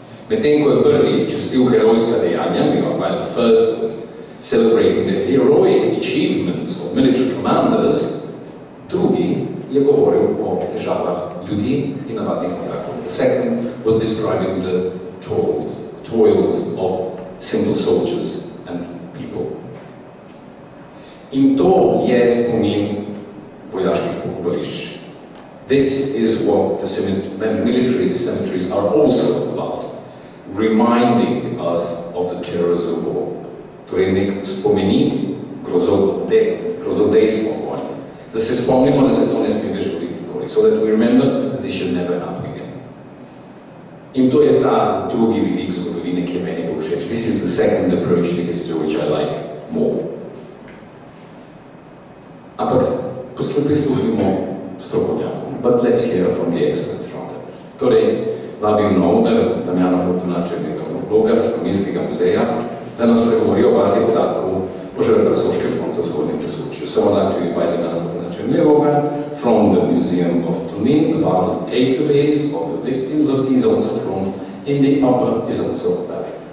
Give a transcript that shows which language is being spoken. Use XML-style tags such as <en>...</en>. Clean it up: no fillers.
<sl>Medtem ko je prvi častil herojska dejanja,</sl> <en>while the first was celebrating the heroic achievements of military commanders,</en> <sl>drugi je govoril o težavah ljudi in navadnih vojakov.</sl> <en>The second was describing the toils of simple soldiers and people.</en> <sl>In to je spomin vojaških pokopališč.</sl> <en>This is what the military cemeteries are also about, reminding us of the terrors of war.</en> <sl>Torej nek spomenik grozodejstva vojne. Da se spomnimo, da se to ne sme več zgoditi nikoli.</sl> <en>So that we remember that this should never happen again.</en> <sl>In to je ta drugi vidik zgodovine, ki je meni bolj všeč.</sl> <en>This is the second approach to history, which I like more.</en> <sl>Ampak prisluhnimo strokovnjakom.</sl> <en>But let's hear from the experts rather.</en> <sl>Torej, vabim na oder Damjana Fortunačevega bloga Slovenskega muzeja, da nas pregovori o bazi podatkov o žrtvah Sočke fronta v zgodnjem Sočju.</sl> <en>So I'd like to invite Damjana Fortunačevega from the Museum of Tunin about the database of the victims of the Isonzo Front in the upper Isonzo Valley.</en>